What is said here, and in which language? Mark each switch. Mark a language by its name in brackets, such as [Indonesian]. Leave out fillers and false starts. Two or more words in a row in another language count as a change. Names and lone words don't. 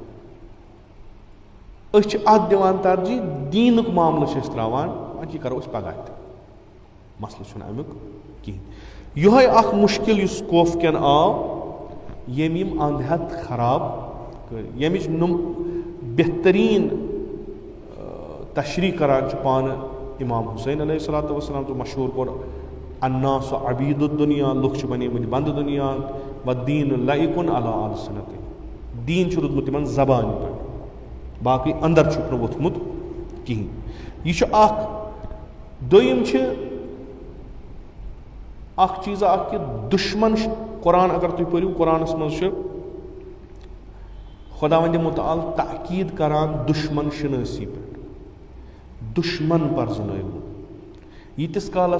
[Kashmiri] أسۍ چھِ اتھ دِوان ترجیح دیٖنُک معاملہٕ چھِ أسۍ تراوان وۄنۍ یہِ کرو أسۍ پگاہ تہِ مسلہٕ چھُنہٕ امیُک کِہیٖنۍ یِہوے اکھ مُشکِل یُس خوف کٮ۪ن آو ییٚمۍ یِم انٛد ہٮ۪تھ خراب کٔرۍ ییٚمِچ بہتریٖن تشریح کران چھُ پانہٕ امام حُسین [Arabic] علیہ الصلوۃ والسلام [Kashmiri] تہٕ مشہوٗر کوٚر [Arabic] الناس عبید الدُنیا [Kashmiri] لُکھ چھِ بنیمٕتۍ بنٛدٕ دُنیا [Arabic] وَالدیٖنُ لَعِقٌ علیٰ ألسِنَتِہِم [Kashmiri] دیٖن چھُ روٗدمُت تِمن زبانہِ پٮ۪ٹھ باقٕے انٛدر چھُکھ نہٕ ووٚتھمُت کِہیٖنۍ یہِ چھُ اکھ دوٚیِم چھِ اکھ چیٖزا اکھ کہِ دُشمن قرآن اگر تُہۍ پٔرِو قرآنس منٛز چھُ خۄداوندِ مُتعال تاکیٖد کران دُشمن شنٲسی پٮ۪ٹھ دُشمن پرزنٲیوُن ییٖتِس کالس